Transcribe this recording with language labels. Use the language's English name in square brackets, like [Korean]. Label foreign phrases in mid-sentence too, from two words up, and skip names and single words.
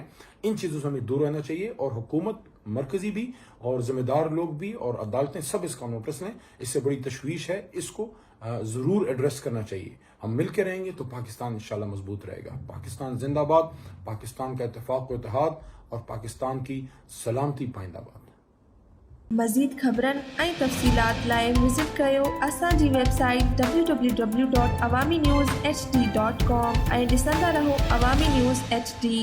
[Urdu] ان چیزوں سے ہمیں دور رہنا چاہیے, اور حکومت مرکزی بھی اور ذمہ دار لوگ بھی اور عدالتیں سب اس کا نوٹس لیں. اس سے بڑی تشویش ہے, اس کو ضرور ایڈریس کرنا چاہیے. ہم مل کے رہیں گے تو پاکستان انشاءاللہ مضبوط رہے گا. پاکستان زندہ باد, پاکستان کا اتفاق و اتحاد, اور پاکستان کی سلامتی پائندہ باد. [Sindhi] مزید خبرن ऐं तफ़सीलात लाइ विज़िट कयो असांजी वेबसाइट www.awamiNewsHD.com ऐं ॾिसंदा रहो अवामी न्यूज़ HD.